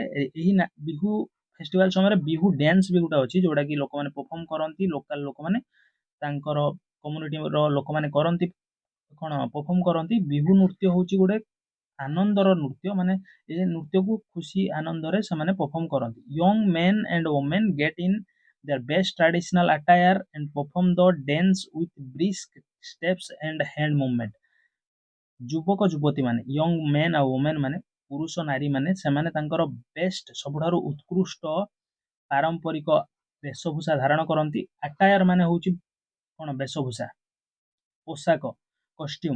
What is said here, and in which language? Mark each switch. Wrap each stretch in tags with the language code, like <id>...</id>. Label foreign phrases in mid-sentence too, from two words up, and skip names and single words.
<or>ଏହି ବିହୁ ଫେଷ୍ଟିଭାଲ ସମୟରେ ବିହୁ ଡ୍ୟାନ୍ସ ବି ଗୋଟେ ଅଛି, ଯୋଉଟା କି ଲୋକମାନେ ପରଫର୍ମ କରନ୍ତି। ଲୋକାଲ ଲୋକମାନେ ତାଙ୍କର କମ୍ୟୁନିଟିର ଲୋକମାନେ କରନ୍ତି, କଣ ପରଫର୍ମ କରନ୍ତି। ବିହୁ ନୃତ୍ୟ ହଉଛି ଗୋଟେ ଆନନ୍ଦର ନୃତ୍ୟ, ମାନେ ଏ ନୃତ୍ୟକୁ ଖୁସି ଆନନ୍ଦରେ ସେମାନେ ପରଫର୍ମ କରନ୍ତି।</or> <en>young men and women get in their best traditional attire and perform the dance with brisk steps and hand movement।</en> <or>ଯୁବକ ଯୁବତୀ ମାନେ,</or> <en>young men</en> <or>ଆଉ ଓମେନ୍ ମାନେ, ପୁରୁଷ ନାରୀ ମାନେ, ସେମାନେ ତାଙ୍କର ବେଷ୍ଟ ସବୁଠାରୁ ଉତ୍କୃଷ୍ଟ ପାରମ୍ପରିକ ବେଶଭୂଷା ଧାରଣ କରନ୍ତି। ଆଟାୟାର ମାନେ ହଉଛି କଣ ବେଶଭୂଷା, ପୋଷାକ, କଷ୍ଟ୍ୟୁମ।</or>